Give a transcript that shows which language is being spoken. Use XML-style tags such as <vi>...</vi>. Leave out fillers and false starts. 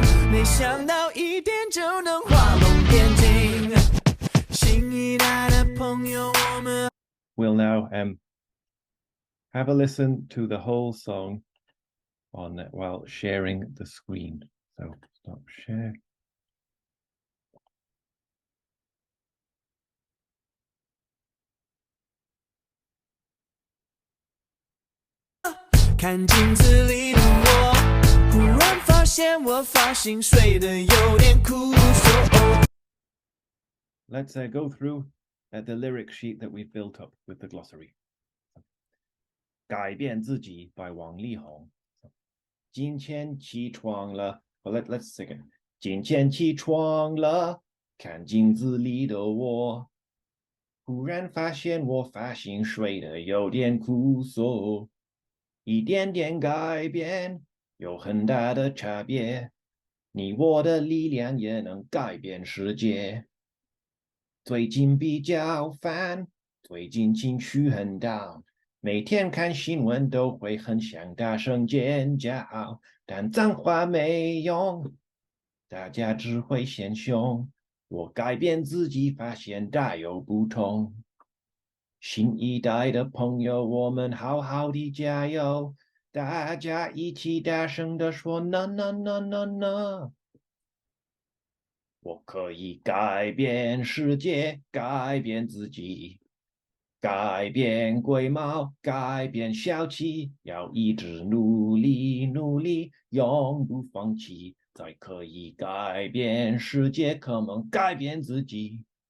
<zh>没想到一点就能画龙点睛，新一代的朋友，我们</zh> <en>We'll now have a listen to the whole song on while sharing the screen. So stop share.</en> <zh>看镜子里的我，忽然发现我发型睡得有点枯瘦。</zh> <en>Let's go through the lyric sheet that we've built up with the glossary.</en> <zh>改变自己 by 王力宏。今天起床了</zh> <en>let's sing it.</en> <zh>今天起床了，看镜子里的我，忽然发现我发型睡得有点枯瘦。一点点改变有很大的差别，你我的力量也能改变世界。最近比较烦，最近情绪很down，每天看新闻都会很想大声尖叫，但脏话没用，大家只会嫌凶。我改变自己，发现大有不同。新一代的朋友，我们好好的加油！大家一起大声地说</zh> <en>"No No No No No"。</en> <zh>我可以改变世界，改变自己，改变龟毛，改变小气，要一直努力努力，永不放弃，才可以改变世界，</zh> <en>Come on，</en> <zh>改变自己。</zh>